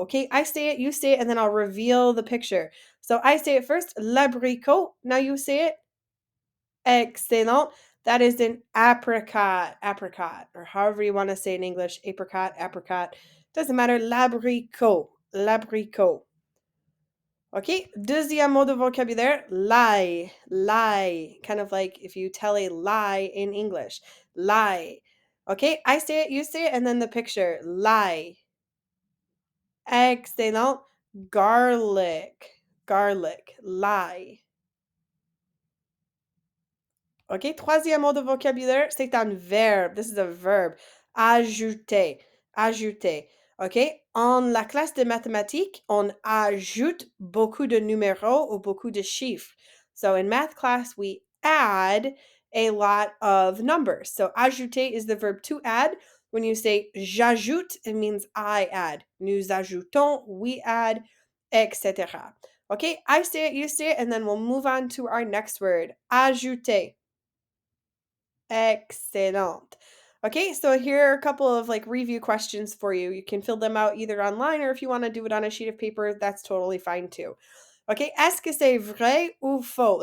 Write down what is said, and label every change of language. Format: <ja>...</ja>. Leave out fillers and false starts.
<en>Okay, I say it, you say it, and then I'll reveal the picture. So I say it first, l'abricot. Now you say it. Excellent. That is an apricot, or however you want to say in English, apricot. Doesn't matter. L'abricot, l'abricot.</en> <fr>Okay, deuxième mot de vocabulaire, lie, lie.</fr> <en>Kind of like if you tell a lie in English, lie. Okay, I say it, you say it, and then the picture, lie. Excellent. Garlic, lie.</en> <fr>OK, troisième mot de vocabulaire, c'est un verbe.</fr> <en>This is a verb.</en> <fr>Ajouter, ajouter. OK, en la classe de mathématiques, on ajoute beaucoup de numéros ou beaucoup de chiffres.</fr> <en>So in math class, we add a lot of numbers. So ajouter is the verb to add. When you say j'ajoute, it means I add.</en> <fr>Nous ajoutons,</fr> <en>we add, etc. OK, I say it, you say it, and then we'll move on to our next word. Ajouter. Excellent. Okay, so here are a couple of like review questions for you. You can fill them out either online or if you want to do it on a sheet of paper, that's totally fine too.</en> <fr>Okay, est-ce que c'est vrai ou faux?</fr>